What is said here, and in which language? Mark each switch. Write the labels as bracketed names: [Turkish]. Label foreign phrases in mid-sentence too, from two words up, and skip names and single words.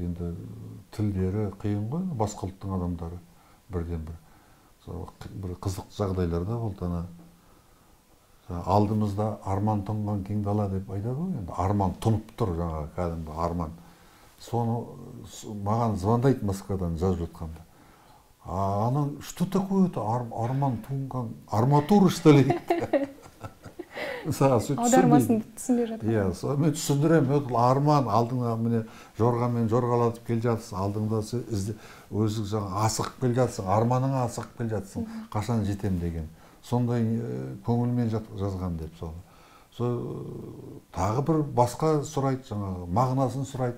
[Kazakh] Енді тілдері қиын ғой, басқа ұлттың адамдары бірден-бір. Бір қызық жағдайларда болды. Алдымызда арман тұнған кең дала деп айтады ғой, енді арман тұнып тұр, жаңағы кәдімгі арман. Соны маған звондайды Москвадан жазып жатқанда. [Russian] Она, что такое-то [Kazakh] арман тұнған, [Russian] арматура что ли? [Kazakh] Аудармасын түсінбей жатыр. Иә, мен түсіндіремін, арман алдыңда міне жорғамен жорғалатып кел жатсың, алдыңда өзің жаңа асығып кел жатсың, арманыңа асығып кел жатсың, қашан жетем деген. Сондай көңілмен жазған деп сол. Тағы бір басқа сұрайды, жаңағы мағынасын сұрайды.